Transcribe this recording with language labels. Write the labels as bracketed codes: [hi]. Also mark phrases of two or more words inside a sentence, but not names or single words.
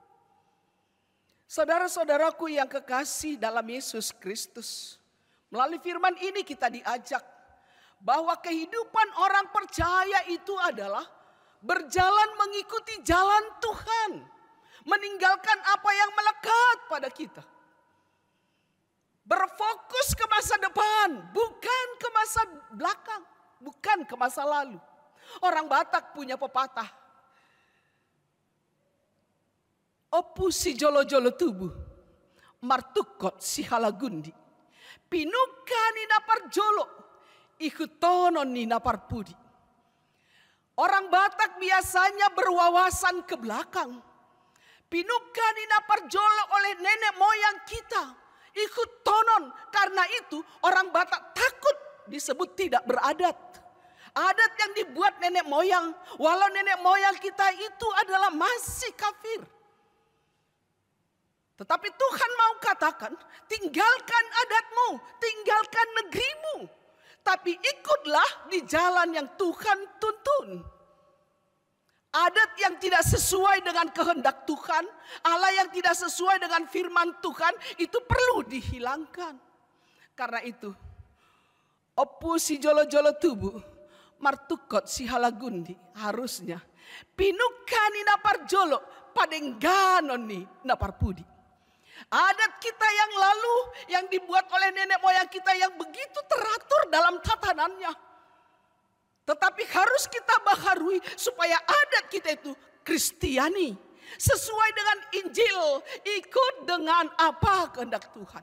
[id] Saudara-saudaraku yang kekasih dalam Yesus Kristus, melalui firman ini kita diajak bahwa kehidupan orang percaya itu adalah berjalan mengikuti jalan Tuhan, meninggalkan apa yang melekat pada kita. Berfokus ke masa depan, bukan ke masa belakang, bukan ke masa lalu. Orang Batak punya pepatah, [bbc] opu si jolo-jolo tubuh, martukot si halagundi, pinuka ni napar jolo, ikutonon ni napar pudi. [id] Orang Batak biasanya berwawasan ke belakang. [bbc] Pinuka ni napar jolo [id] oleh nenek moyang kita, ikutonon. Karena itu orang Batak takut disebut tidak beradat. Adat yang dibuat nenek moyang, walau nenek moyang kita itu adalah masih kafir. Tetapi Tuhan mau katakan, tinggalkan adatmu, tinggalkan negerimu. Tapi ikutlah di jalan yang Tuhan tuntun. Adat yang tidak sesuai dengan kehendak Tuhan, Allah yang tidak sesuai dengan firman Tuhan, itu perlu dihilangkan. Karena itu, [bbc] opu si jolo-jolo tubuh, martukot si halagundi, harusnya pinukani napar jolo, padengganon ni napar pudi. [id] Adat kita yang lalu yang dibuat oleh nenek moyang kita yang begitu teratur dalam tatanannya. Tetapi harus kita baharui supaya adat kita itu Kristiani. Sesuai dengan Injil, ikut dengan apa kehendak Tuhan.